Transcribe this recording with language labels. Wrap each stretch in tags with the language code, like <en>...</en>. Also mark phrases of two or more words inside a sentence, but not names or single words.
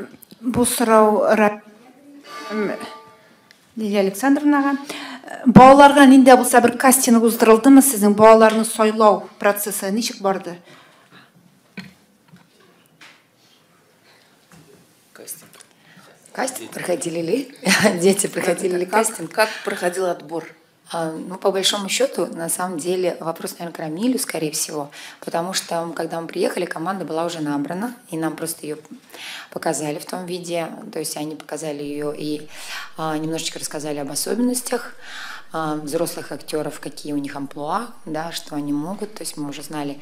<tt>Бу сорау Лилия Александровнага. Балаларга нинди булса бер кастинг уздырылдымы? Сезнең балаларны сайлау процессы ничек барды?</tt> <ru>Кастинг проходили ли? Дети проходили ли кастинг? Как проходил отбор? Ну, по большому счету, на самом деле, вопрос, наверное, к Рамилю, скорее всего, потому что, когда мы приехали, команда была уже набрана, и нам просто ее показали в том виде, то есть они показали ее и немножечко рассказали об особенностях взрослых актеров, какие у них амплуа, да, что они могут, то есть мы уже знали.</ru>